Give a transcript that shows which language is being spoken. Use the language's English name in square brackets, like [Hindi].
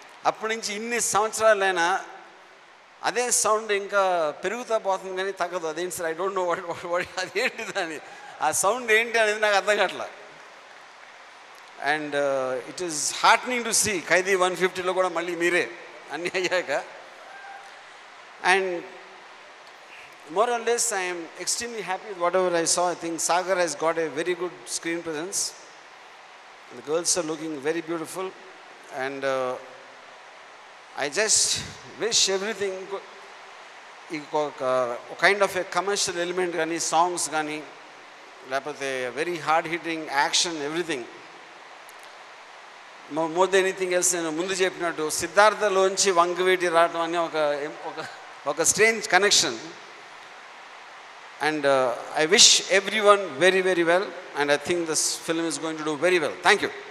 [Telugu] అప్పటి నుంచి ఇన్ని సంవత్సరాలైనా అదే సౌండ్ ఇంకా పెరుగుతూ పోతుంది కానీ తగ్గదు. అదేంటి sir, [English] I don't know what [Telugu] అదేంటి దాని ఆ సౌండ్ ఏంటి అనేది నాకు అర్థం కావట్లా. [English] and it is heartening to see [Telugu] ఖైదీ 150లో కూడా మళ్ళీ మీరే అన్నీ అయ్యాక. [English] And more or less I am extremely happy with whatever I saw. I think Sagar has got a very good screen presence. The girls are looking very beautiful and I just wish everything a kind of a commercial element [Telugu] gani, [English] songs gani, [Telugu] lapothe [English] very hard hitting action, everything. More than anything else, [Telugu] నేను ముందు చెప్పినట్టు సిద్ధార్థలోంచి వంగవీటి రావడం అనే ఒక strange connection. [English] And I wish everyone very, very well, and I think this film is going to do very well. Thank you.